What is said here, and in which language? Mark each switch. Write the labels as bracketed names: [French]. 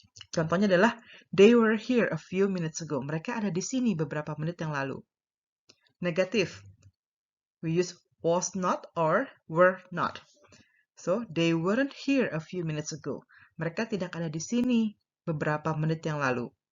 [Indonesian] Contohnya adalah [English] they were here a few minutes ago. [Indonesian] Mereka ada di sini beberapa menit yang lalu. Negatif. [English] We use was not or were not. So, they weren't here a few minutes ago. [Indonesian] Mereka tidak ada di sini beberapa menit yang lalu.